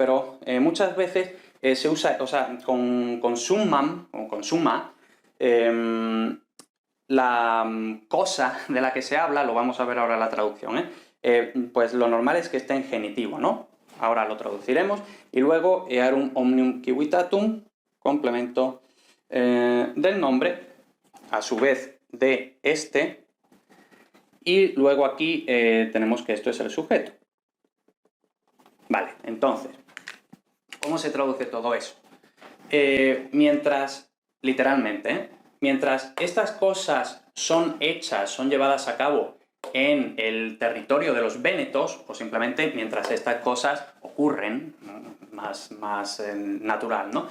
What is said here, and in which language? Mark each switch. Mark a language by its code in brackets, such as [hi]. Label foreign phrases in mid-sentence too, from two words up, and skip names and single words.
[es] Pero muchas veces se usa, o sea, con summam o con summa, la cosa de la que se habla, lo vamos a ver ahora en la traducción, pues lo normal es que esté en genitivo, ¿no? Ahora lo traduciremos. Y luego, [la] earum omnium civitatum, [es] complemento del nombre, a su vez de este, y luego aquí tenemos que esto es el sujeto. Vale, entonces, ¿cómo se traduce todo eso? Literalmente, mientras estas cosas son hechas, son llevadas a cabo en el territorio de los vénetos, o simplemente mientras estas cosas ocurren, más natural, ¿no?